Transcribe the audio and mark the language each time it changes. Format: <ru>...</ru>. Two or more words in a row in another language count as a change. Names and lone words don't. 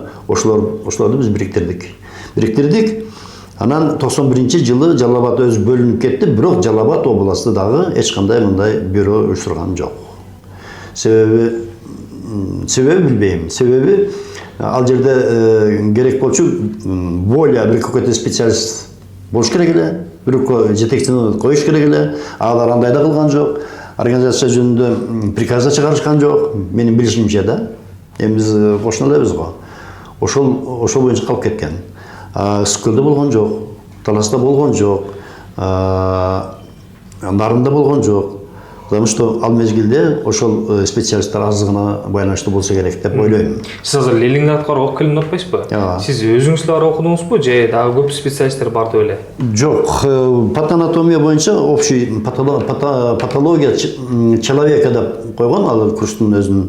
<ky>Ошолорду биз бириктирдик. Анан 91-жылы Жалал Абад өзү бөлүнүп кетти, бирок Жалал Абад областы дагы эч кандай мындай бюро уюштурган жок. Себеби билбейм. Себеби ал жерде керек болчу воля бир какой-то специалист болуш керек эле, бирок жетекчини коюш керек эле. Алар андай да кылган жок. Организация жөнүндө приказ да чыгарышкан жок. Менин билишимче да. Эми биз кошуна элебиз го. Ошол боюнча калып кеткен. Скөлдө болгон жок, Таласта болгон жок, Нарында болгон жок.</ky> <ru>Потому что</ru> <ky>ал мезгилде ошол специалисттер азыгына байланыштуу болсо керек деп ойлойм. Сиз азыр Ленинградка окуп келип атпайсызбы? Сиз өзүңүз эле барып окудуңузбу же дагы көп специалисттер бар деп эле? Жок, патанатомия боюнча</ky> <ru>общий патология человека</ru> <ky>деп койгон ал курстун өзүн.</ky>